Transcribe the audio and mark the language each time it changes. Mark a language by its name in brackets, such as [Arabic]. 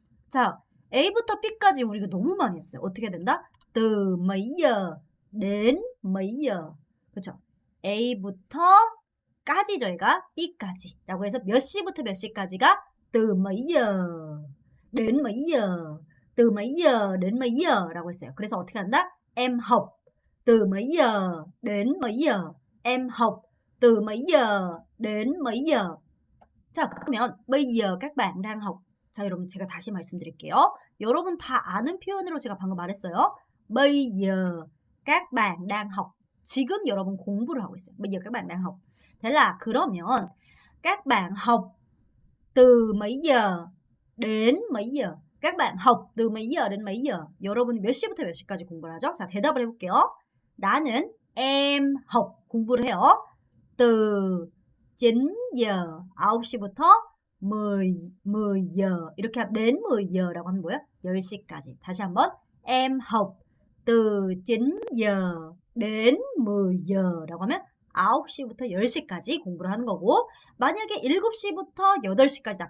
[Korean] 자, A부터 B까지 우리가 너무 많이 했어요. 어떻게 된다? [Vietnamese] từ mấy giờ đến mấy giờ. [Korean] 그렇죠? A부터 까지 저희가 B까지라고 해서 몇 시부터 몇 시까지가 [Vietnamese] từ mấy giờ đến mấy giờ. từ mấy giờ đến mấy giờ [Korean] 라고 했어요. 그래서 어떻게 한다? [Vietnamese] em học từ mấy giờ đến mấy giờ. em học từ mấy giờ đến mấy giờ. [Korean] 자, 그러면 [Vietnamese] bây giờ các bạn đang học. [Korean] 자, 여러분 제가 다시 말씀드릴게요. 여러분 다 아는 표현으로 제가 방금 말했어요. [Vietnamese] bây giờ các bạn đang học. [Korean] 지금 여러분 공부를 하고 있어요. [Vietnamese] bây giờ các bạn đang học. thế là [Korean] 그러면 [Vietnamese] các bạn học từ mấy giờ đến mấy giờ. các bạn học từ mấy giờ đến mấy giờ. [Korean] 여러분이 몇 시부터 몇 시까지 공부를 하죠? 자, 대답을 해볼게요. 나는 [Vietnamese] em học [Korean] 공부를 해요. [Vietnamese] từ 9giờ [Korean] 9시부터 [Vietnamese] 10giờ [Korean] 이렇게 [Vietnamese] đến 10giờ [Korean] 라고 하면 뭐예요? 10시까지. 다시 한번 [Vietnamese] em học từ 9giờ đến 10giờ [Korean] 라고 하면 9시부터 10시까지 공부를 하는 거고 만약에 7시부터 8시까지다.